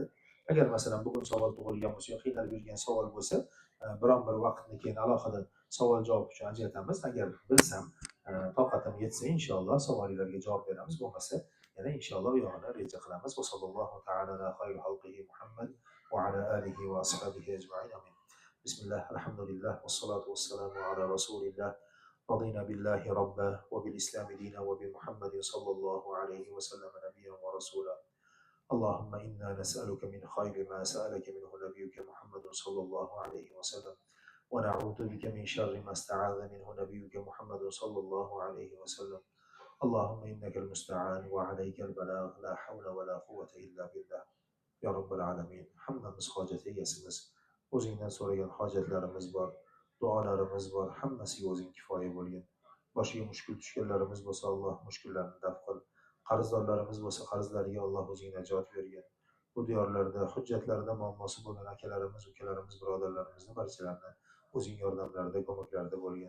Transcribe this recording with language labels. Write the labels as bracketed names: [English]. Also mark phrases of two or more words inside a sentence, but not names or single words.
[Uzbek] Agar masalan bugun savol tug'ilgan bo'lsa, qiynalib yurgan savol bo'lsa, biron bir vaqtni keyin alohida savol javob uchun ajratamiz. Agar bilsam, toqatim yetsa inshaalloh savollarga javob beramiz. Bo'lmasa, yana inshaalloh yo'g'ini reja qilamiz. [Arabic] وصلى الله تعالى على خير خلقه محمد وعلى آله وأصحابه أجمعين. [Uzbek] Amin. [Arabic] بسم الله، الحمد لله، والصلاة والسلام على رسول الله. رضينا بالله ربا وبالإسلام دينا وبمحمد صلى الله عليه وسلم نبيا ورسولا. اللهم إنا نسألك من خير ما سألك منه نبيك محمد صلى الله عليه وسلم ونعوذ بك من شر ما استعاذ منه نبيك محمد صلى الله عليه وسلم. اللهم إنك المستعان وعليك البلاغ لا حول ولا قوة إلا بالله. يا رب العالمين, [Uzbek] hammamiz hojat egasimiz. O'zingdan so'ragan hojatlarimiz bor, duolarimiz bor, hammasiga o'zing kifoya bo'lgin. Boshiga mushkul tushganlarimiz bo'lsa, Alloh mushkullarni daf qil. Qarzdorlarimiz bo'lsa, qarzlariga Alloh o'zing najot bergin. Bu diyorlarda, hujjatlarda muammosi bo'lgan akalarimiz, ukalarimiz, birodarlarimizni barchalarini o'zing yordamlarida, ko'maklarida bo'lgin.